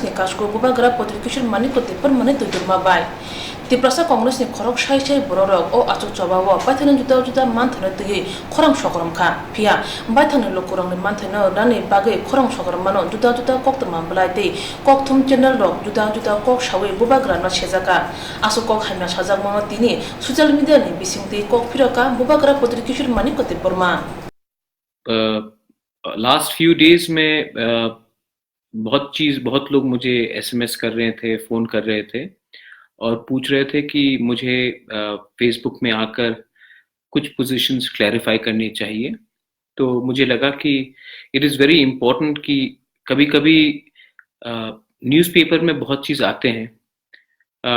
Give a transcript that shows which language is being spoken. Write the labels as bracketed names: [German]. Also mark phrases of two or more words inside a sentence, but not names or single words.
[Kok Borok] ni kasko bubagra potrikishir maniko tipar mane tudurma bai Tiprasa Congress ni khorok sai bororok o achuk choba wo paithana juda manthane tei khorang sokorom ka pia baithane lokurang ni manthane rani bage khorang sokorom mano juda kok tmamblai tei kok thum channel rok juda kok sawe bubagra na sejaka aso kok haina sajak mono tini [English] social media [Kok Borok] ni bisingtei kok phiraka bubagra potrikishir maniko tiporma [English] last few days [Hindi] में बहुत लोग मुझे एसएमएस कर रहे थे, फ़ोन कर रहे थे और पूछ रहे थे कि मुझे फेसबुक में आकर कुछ [English] positions clarify [Hindi] करनी चाहिए। तो मुझे लगा कि [English] it is very important [Hindi] कि कभी-कभी न्यूज़पेपर में बहुत चीज़ आते हैं।